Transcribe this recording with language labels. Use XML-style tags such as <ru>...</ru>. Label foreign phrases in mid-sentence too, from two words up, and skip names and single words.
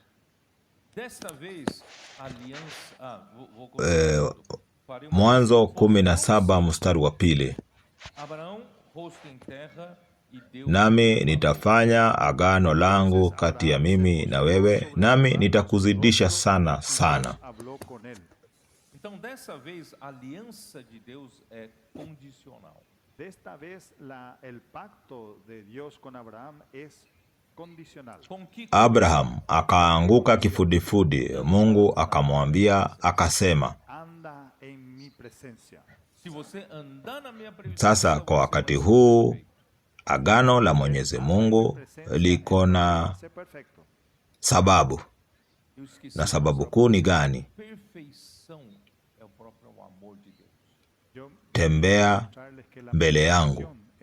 <sw>Mwanzo 17 mstari wa 2. Nami nitafanya agano langu kati ya mimi na wewe, nami nitakuzidisha sana sana.</sw> <pt>Então, dessa vez, a aliança de Deus é condicional.</pt> <es>Desta vez el pacto de Dios con Abraham es condicional.</es> <sw>Abraham akaanguka kifudifudi. Mungu akamwambia akasema,</sw> <es>anda en mi presencia.</es> <pt>Si você andar na minha presença.</pt> <sw>Sasa kwa wakati huu agano la Mwenyezi Mungu liko na sababu. Na sababu kuu ni gani? Tembea mbele yangu.</sw>